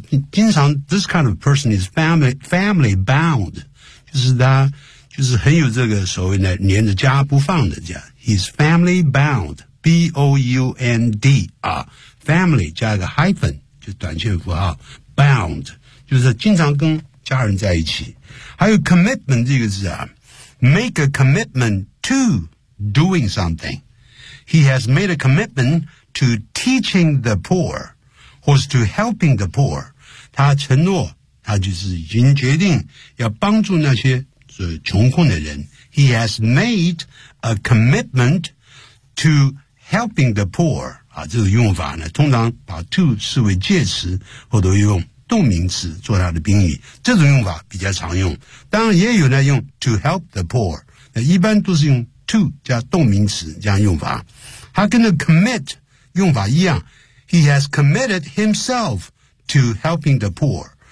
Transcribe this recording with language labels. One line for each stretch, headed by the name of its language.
Chinese: 经常
English: This kind of person is family bound
Chinese: 就是他就是很有这个所谓的黏着家不放的家
English: He's family bound
Chinese: B-O-U-N-D、Family 加一个 hyphen 就短线符号 Bound 就是经常跟家人在一起还有 commitment 这个字啊
English: Make a commitment to doing something He has made a commitment to teaching the poor 或是 to helping the poor.
Chinese: 他承诺，他就是已经决定要帮助那些是穷困的人。
English: He has made a commitment to helping the poor.
Chinese: 啊，这个用法呢，通常把 to 视为介词，或者用动名词做它的宾语，这种用法比较常用。当然也有呢，用
English: to help the poor。
Chinese: 那一般都是用 to 加动名词这样用法。他跟那 commit 用法一样
English: ，He has committed himself to helping the poor。